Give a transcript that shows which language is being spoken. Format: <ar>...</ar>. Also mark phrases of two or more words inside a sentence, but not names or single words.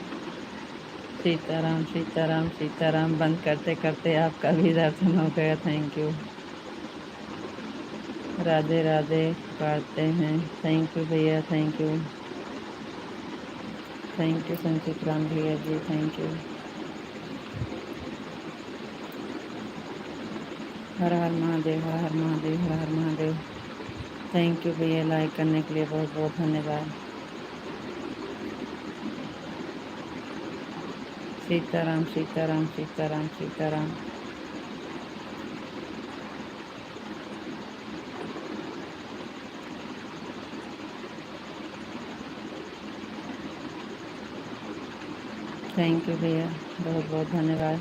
<hi>सीताराम सीताराम सीताराम। बंद करते करते आपका भी दर्शन हो गया,</hi> <en>thank you.</en> <hi>राधे राधे करते हैं,</hi> <en>thank you</en> <hi>भैया,</hi> <en>thank you. thank you</en> <hi>संचित राम भैया जी,</hi> <en>thank you.</en> <hi>हर हर महादेव, हर हर महादेव, हर हर महादेव।</hi> <en>thank you</en> <hi>भैया, लाइक करने के लिए बहुत बहुत धन्यवाद। सीताराम सीताराम सीताराम सीताराम।</hi> <en>thank you</en> <hi>भैया, बहुत बहुत धन्यवाद।</hi>